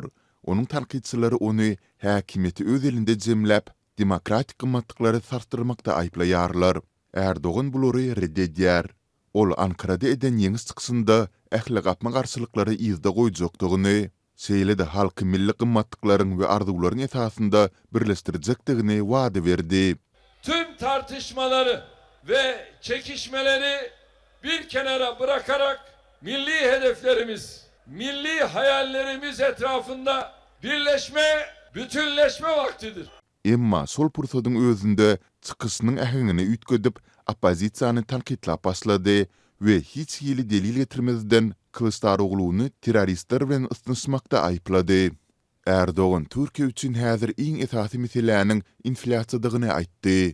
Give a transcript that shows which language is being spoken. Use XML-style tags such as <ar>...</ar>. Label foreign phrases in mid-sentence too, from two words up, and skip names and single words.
<tk>Onuň tanqidçilari ony häkimeti öz elinde jemläp, demokratik gymmatlyklary sarstyrmakda aýplaýarlar. Erdoğan bulary reddedýär. Ol Ankarada eden ýeňis çykysynda ähli gapma garşylyklary ýyzda goýjakdygyny, şeýle-de halky milli gymmatlyklaryň we arzularyň esasynda birleşdirjekdigini wada berdi.</tk> <tr>Tüm tartışmaları ve çekişmeleri bir kenara bırakarak milli hedeflerimiz, milli hayallerimiz etrafında birleşme, bütünleşme vaktidir.</tr> <tk>Emma sol pursadyň özünde çykyşynyň ähengini ütgedip opozisiýany tanqidlap başlady we hiç ýyly delil getirmezden Kılıçdaroğlu'nu terroristler bilen ısınışmakda aýplady. Erdoğan Türkiýe üçin häzir iň esasy meselelerini inflasiýadygyny aýtdy.</tk>